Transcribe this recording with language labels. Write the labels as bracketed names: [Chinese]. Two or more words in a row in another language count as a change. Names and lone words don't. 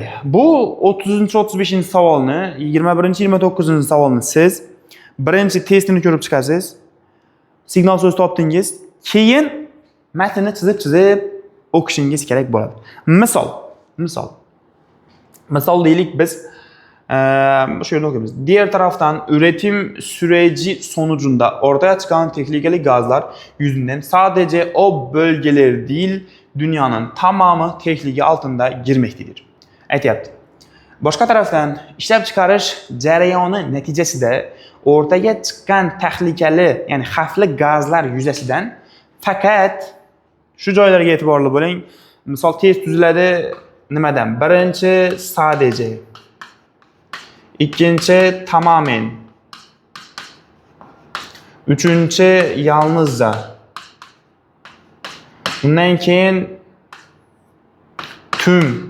[Uzbek] Bu 30-35-savolni, 21-29-savolni siz birinchi testini ko'rib chiqasiz. Signal so'z topdingiz, keyin matnni chizib o'qishingiz kerak bo'ladi. Misol deylik biz shu yerda o'qiymiz. [Turkish] Diğer taraftan üretim süreci sonucunda ortaya çıkan tehlikeli gazlar yüzünden sadece o bölgeler değil, dünyanın tamamı tehlike altında girmektedir. [Uzbek] Aytyapti. Boshqa tarafdan ishlab chiqarish jarayoni natijasida o'rtaga chiqqan tahlikali, ya'ni xavfli gazlar yuzasidan faqat shu joylarga e'tiborli bo'ling. Misol test tuziladi nimadan? Birinchi sadece, ikkinchi tamamen, uchinchi yalnızca, undan keyin tüm.